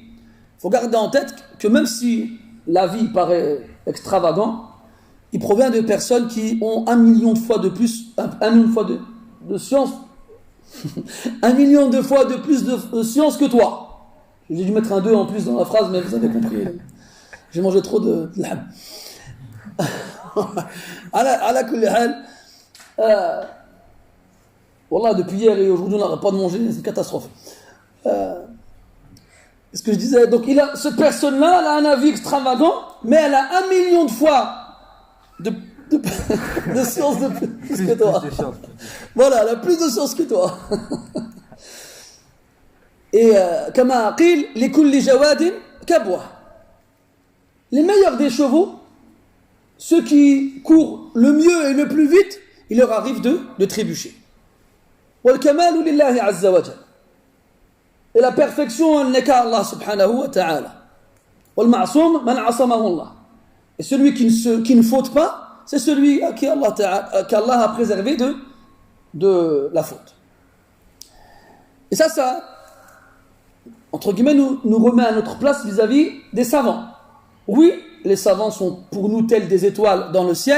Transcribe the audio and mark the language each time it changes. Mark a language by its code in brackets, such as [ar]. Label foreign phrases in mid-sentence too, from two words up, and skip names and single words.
[fr] Il faut garder en tête que même si la vie paraît extravagant, il provient de personnes qui ont 1 million de fois de plus, 1 million de fois de science, 1 million de fois de plus de science que toi. J'ai dû mettre un 2 en plus dans la phrase, mais vous avez compris. J'ai mangé trop de l'âme. [ar] على كل حال. Wallah, [fr] depuis hier et aujourd'hui, on n'arrête pas de manger, c'est une catastrophe. Ce que je disais, donc cette personne-là, elle a un avis extravagant, mais elle a 1 million de fois de science de plus que toi. Voilà, elle a plus de science que toi. [ar] Et كما قيل لكل جواد كبوة. [fr] Les meilleurs des chevaux, ceux qui courent le mieux et le plus vite, il leur arrive de trébucher. [ar] والكمال لله عز وجل. [fr] Et la perfection n'est qu'à Allah [ar] سبحانه وتعالى. والمعصوم من عصمه الله. [fr] Et celui qui ne faute pas, c'est celui qu'Allah a préservé de la faute. Et ça, entre guillemets, nous remet à notre place vis-à-vis des savants. Oui, les savants sont pour nous tels des étoiles dans le ciel.